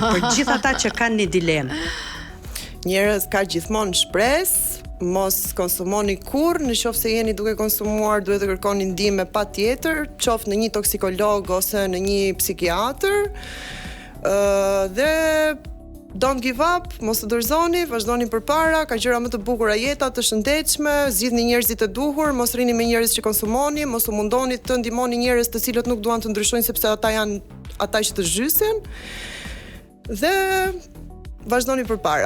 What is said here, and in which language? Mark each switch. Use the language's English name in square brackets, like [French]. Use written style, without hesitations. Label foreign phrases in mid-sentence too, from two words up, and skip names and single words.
[Albanian] Për gjithë ata që kanë një dilemë. Njerëz ka gjithmonë shpresë, mos konsumoni kurrë, në qoftë se jeni duke konsumuar, duhet të kërkoni ndihmë patjetër, qoftë në një toksikolog ose në një psikiatër. [English] Dhe don't give up, [Albanian] mos të dorëzoni, vazhdoni përpara, ka gjëra më të bukura jeta, të shëndetshme, zgjidhni njerëzit e duhur, mos rrini me njerëz që konsumoni, mos u mundoni të ndihmoni njerëz të cilët nuk duan të ndryshojnë sepse ata janë ata që të zhysin. Dhe vazhdoni përpara.